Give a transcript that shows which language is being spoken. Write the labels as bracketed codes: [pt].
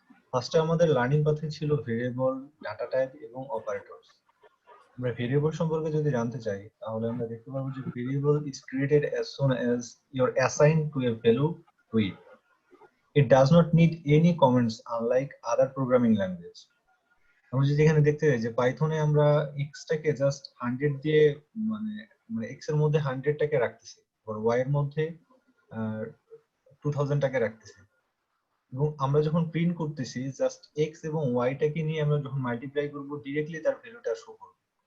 [bn] ফার্স্টে আমাদের লার্নিং পাথে ছিল ভেরিয়েবল, ডাটা টাইপ এবং অপারেটরস। আমরা ভেরিয়েবল সম্পর্কে যদি জানতে চাই তাহলে আমরা দেখতে পাবো যে variable [en] Is created as soon as you're assigned to a value to it. It does not need any comments unlike other programming language. [bn] আমরা যদি এখানে দেখতে পাই যে পাইথনে আমরা এক্সটাকে জাস্ট 100 দিয়ে মানে মানে এক্স এর মধ্যে 100 টাকে রাখতেছি, আর ওয়াই এর মধ্যে 2000 টাকে রাখতেছি। এবং আমরা যখন প্রিন্ট করতেছি জাস্ট এক্স এবং ওয়াইটাকে নিয়ে আমরা যখন মাল্টিপ্লাই করব ডিরেক্টলি তার ভ্যালুটা শো করবে।